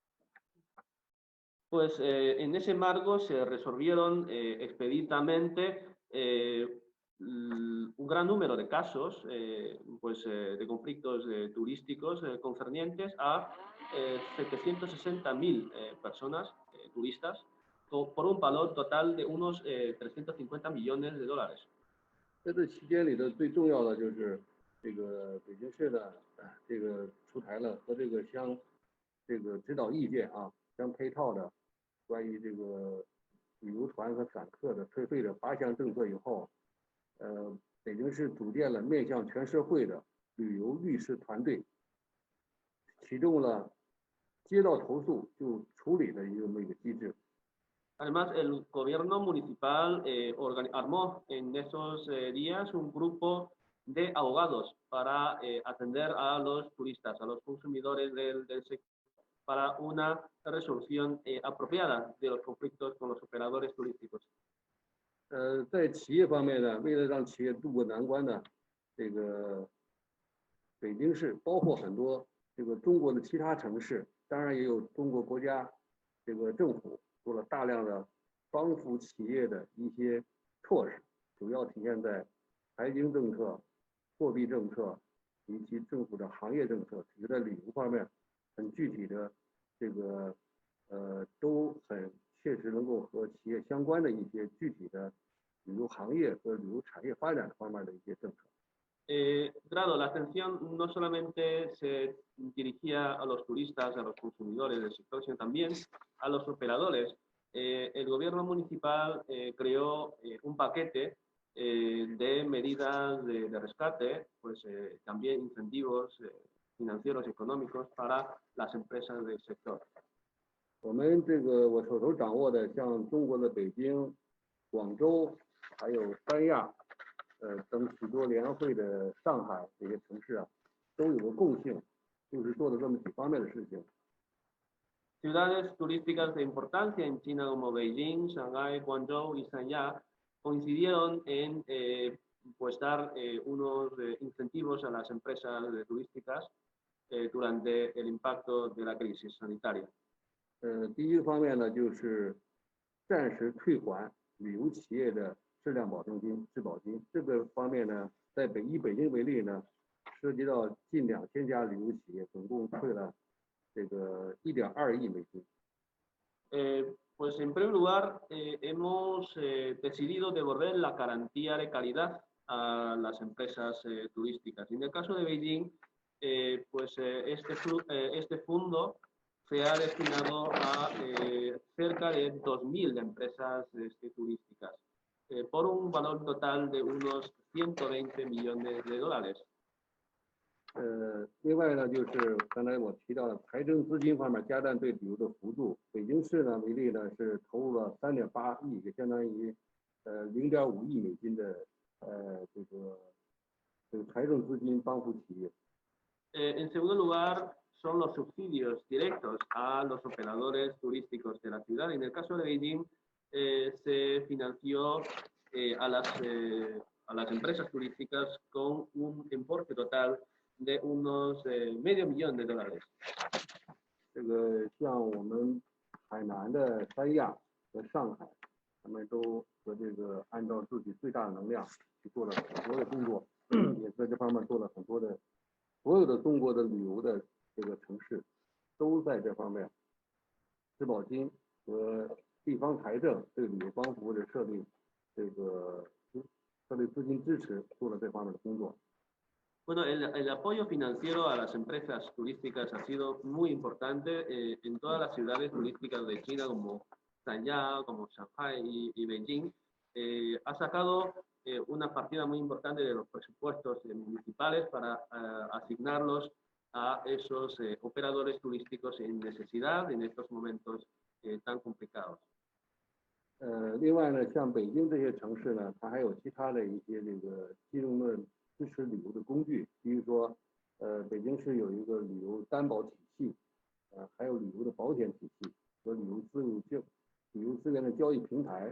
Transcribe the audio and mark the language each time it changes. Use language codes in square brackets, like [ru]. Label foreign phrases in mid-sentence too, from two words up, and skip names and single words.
[es] Pues en ese marco se resolvieron expeditamente un gran número de casos de conflictos turísticos concernientes a 760.000 personas turistas por un valor total de unos 350 millones de dólares. [zh] 在这期间里头，最重要的就是这个北京市的这个出台了和这个指导意见啊相配套的关于这个旅游团和散客的退费的8项政策以后，北京市组建了面向全社会的旅游律师团队，启动了接到投诉就处理的这么一个机制。 [es] Además, el gobierno municipal armó en esos días un grupo de abogados para atender a los turistas, a los consumidores del sector, para una resolución apropiada de los conflictos con los operadores turísticos. [zh] 在企业方面呢，为了让企业渡过难关呢，这个北京市包括很多这个中国的其他城市，当然也有中国国家这个政府做了大量的帮扶企业的一些措施，主要体现在财经政策、货币政策以及政府的行业政策，比如在旅游方面很具体的这个都很切实能够和企业相关的一些具体的旅游行业和旅游产业发展方面的一些政策。 [es] Claro, la atención no solamente se dirigía a los turistas, a los consumidores del sector, sino también a los operadores. El gobierno municipal creó un paquete de medidas de rescate, pues también incentivos financieros y económicos para las empresas del sector. [zh] 我们我手头掌握的，像中国的北京、广州，还有三亚，等许多联合会的上海这些城市啊，都有个共性，就是做了这么几方面的事情。 [es] Ciudades turísticas de importancia en China como Beijing, Shanghái, Guangzhou y Sanya coincidieron en pues dar unos incentivos a las empresas turísticas durante el impacto de la crisis sanitaria. [zh] 第一个方面呢，就是暂时退还旅游企业的质量保证金、质保金。这个方面呢，以北京为例呢，涉及到近2000家旅游企业，总共退了这个1.2亿美金。 [es] Pues en primer lugar, hemos decidido devolver la garantía de calidad a las empresas turísticas. Y en el caso de Beijing, pues este fondo se ha destinado a cerca de 2.000 empresas turísticas por un valor total de unos 120 millones de dólares. [zh] 另外呢，就是刚才我提到的财政资金方面加大对旅游的辅助。北京市呢为例呢是投入了3.8亿，也相当于0.5亿美金的这个财政资金帮扶企业。 [es] En segundo lugar, son los subsidios directos a los operadores turísticos de la ciudad. En el caso de Beijing, se financió a las empresas turísticas con un importe total de unos medio millón de dólares. [zh] 这个像我们海南的三亚和上海，他们都和这个按照自己最大的能量去做了很多的工作，也在这方面做了很多的，所有的中国的旅游的这个城市都在这方面质保金和地方财政对旅游帮扶的设立资金支持做了这方面的工作。 [es] Bueno, el apoyo financiero a las empresas turísticas ha sido muy importante en todas las ciudades turísticas de China como Sanya, como Shanghai y Beijing. ha sacado una partida muy importante de los presupuestos municipales para asignarlos a esos operadores turísticos en necesidad en estos momentos tan complicados. [zh] 另外呢，像北京这些城市呢，它还有其他的一些这个金融的支持旅游的工具，比如说，北京市有一个旅游担保体系，还有旅游的保险体系和旅游资源的交易平台。